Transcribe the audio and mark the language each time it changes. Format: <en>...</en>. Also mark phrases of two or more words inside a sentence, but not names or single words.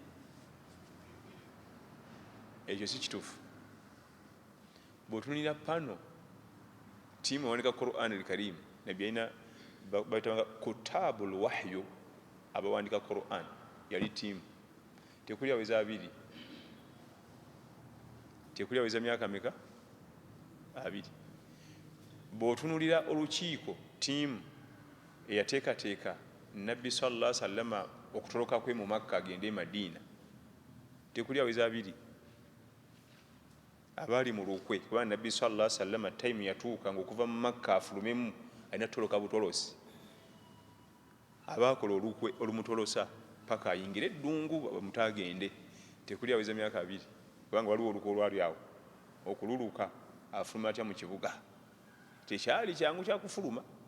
<lg>ekyo si kituufu bw'otunulira pano tiimu ewandika Quran al-Karim nabbi alina bayitanga</lg> <ar>كتاب الوحي</ar> <lg>abawandika Quran yali tiimu tekuli aweza abiri tekuli aweza myaka meka 2 bw'otunulira olukiiko tiimu eyateekateeka nabbi</lg> <ar>صلى الله عليه وسلم</ar> <lg>okutoloka kwe mu Makka agende e Madiina tekuli aweza 2 abaali mu lukwe kuba nabbi</lg> <ar>صلى الله عليه وسلم</ar> <lg>time yatuuka ng'okuva mu Makka afulumemu alina toloka butolosi abaakola olukwe olumutolosa paka ayingire eddungu mutagende tekuli aweza myaka 2 kubanga waliwo olukwe olwali awo okululuka afuluma atya mu kibuga tekyali kyangu kyakufuluma</lg>